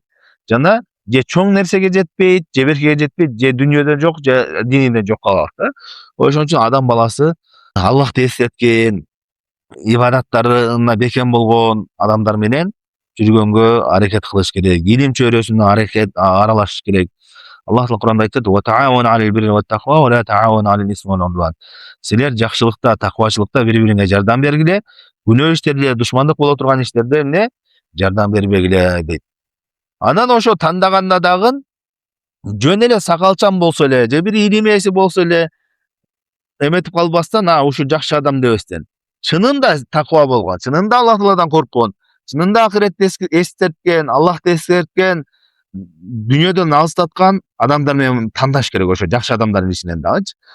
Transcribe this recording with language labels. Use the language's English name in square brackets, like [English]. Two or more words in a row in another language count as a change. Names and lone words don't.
[Kyrgyz] Жана же чоң нерсеге жетпейт, же беркеге жетпейт, же дүнүйөдө жок, же дининде жок калат да. Ошон үчүн адам баласы Аллахты эстеткен, ибадаттарына бекем болгон адамдар менен жүргөнгө аракет кылыш керек. Илим чөйрөсүнө аралашыш керек. Аллах Таала Куранда айтат: [Arabic] "وتعاونوا على البر والتقوى، ولا تعاونوا على الإثم والعدوان". [Kyrgyz] Силер жакшылыкта, такыбачылыкта бири-бириңе жардам бергиле, күнөө иштерде, душмандык боло турган иштерде жардам бербегиле дейт. Анан ошо тандаганда дагы жөн эле сакалчан болсо эле, же бир илим ээси болсо эле эметип калбастан, ушу жакшы адам дебестен, чынында такыба болгон, чынында Аллах Тааладан корккон, чынында акыретти эстеткен, Аллахты эскерткен, дүнүйөдөн алыстаткан адамдар менен тандаш керек, ошо жакшы адамдардын ичинен дагычы.